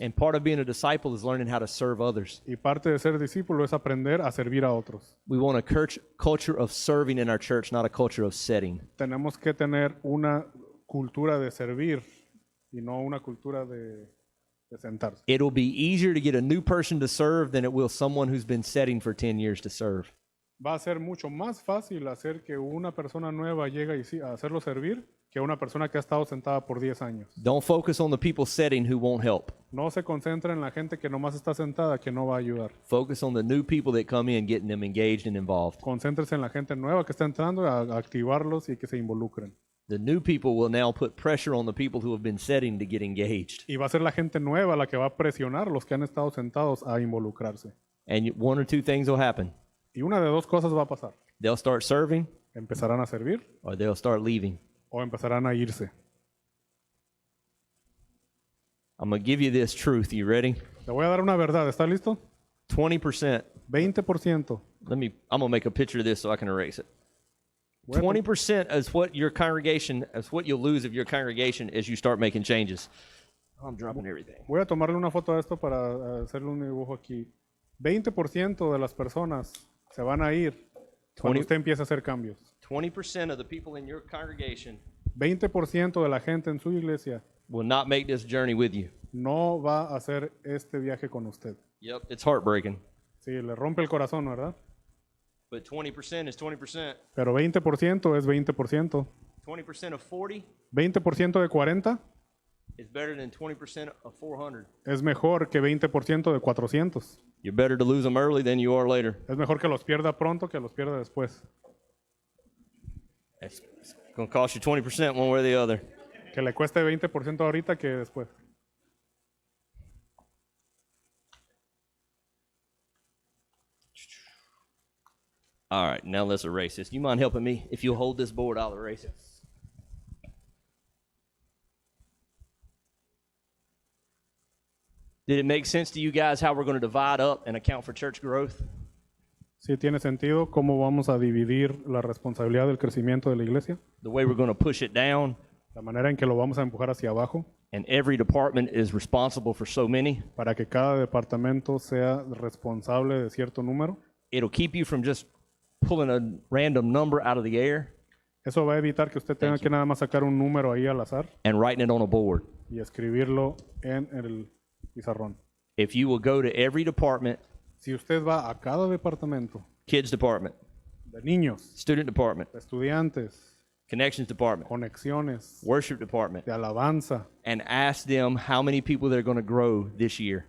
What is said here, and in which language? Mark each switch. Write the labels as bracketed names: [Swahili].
[English] And part of being a disciple is learning how to serve others. [Spanish] Y parte de ser discípulo es aprender a servir a otros. [English] We want a culture of serving in our church, not a culture of setting. [Spanish] Tenemos que tener una cultura de servir y no una cultura de sentarse. [English] It'll be easier to get a new person to serve than it will someone who's been setting for 10 years to serve. [Spanish] Va a ser mucho más fácil hacer que una persona nueva llegue a hacerlo servir que una persona que ha estado sentada por 10 años. [English] Don't focus on the people setting who won't help. [Spanish] No se concentra en la gente que nomás está sentada, que no va a ayudar. [English] Focus on the new people that come in, getting them engaged and involved. [Spanish] Concéntrese en la gente nueva que está entrando, a activarlos y que se involucren. [English] The new people will now put pressure on the people who have been setting to get engaged. [Spanish] Y va a ser la gente nueva la que va a presionar a los que han estado sentados a involucrarse. [English] And one or two things will happen. [Spanish] Y una de 2 cosas va a pasar. [English] They'll start serving [Spanish] Empezarán a servir [English] or they'll start leaving. [Spanish] o empezarán a irse. [English] I'm going to give you this truth. You ready? [Spanish] Le voy a dar una verdad. ¿Está listo? [English] 20%. [Spanish] 20%. [English] I'm going to make a picture of this so I can erase it. [Spanish] Voy a, [English] 20% is what your congregation, is what you'll lose of your congregation as you start making changes. I'm dropping everything. [Spanish] voy a tomarle una foto a esto para hacerle un dibujo aquí. 20% de las personas se van a ir cuando 20 usted empiece a hacer cambios. [English] 20% of the people in your congregation [Spanish] 20% de la gente en su iglesia [English] will not make this journey with you. [Spanish] no va a hacer este viaje con usted. [English] Yep, it's heartbreaking. [Spanish] Sí, le rompe el corazón, ¿verdad? [English] But 20% is 20%. [Spanish] Pero 20% es 20%. [English] 20% of 40 [Spanish] 20% de 40 [English] is better than 20% of 400. [Spanish] es mejor que 20% de 400. [English] You're better to lose them early than you are later. [Spanish] Es mejor que los pierda pronto que los pierda después. [English] It's going to cost you 20% one way or the other. [Spanish] Que le cueste 20% ahorita que después. [English] All right, now let's erase this. You mind helping me? If you'll hold this board, I'll erase it. Did it make sense to you guys how we're going to divide up and account for church growth? [Spanish] ¿Sí tiene sentido cómo vamos a dividir la responsabilidad del crecimiento de la iglesia? [English] The way we're going to push it down, [Spanish] La manera en que lo vamos a empujar hacia abajo [English] and every department is responsible for so many. [Spanish] para que cada departamento sea responsable de cierto número. [English] It'll keep you from just pulling a random number out of the air [Spanish] Eso va a evitar que usted tenga que nada más sacar un número ahí al azar [English] and writing it on a board. [Spanish] y escribirlo en el pizarrón. [English] If you will go to every department, [Spanish] Si usted va a cada departamento, [English] kids department, [Spanish] de niños, [English] student department, [Spanish] de estudiantes, [English] connections department, [Spanish] conexiones, [English] worship department, [Spanish] de alabanza. [English] and ask them how many people they're going to grow this year.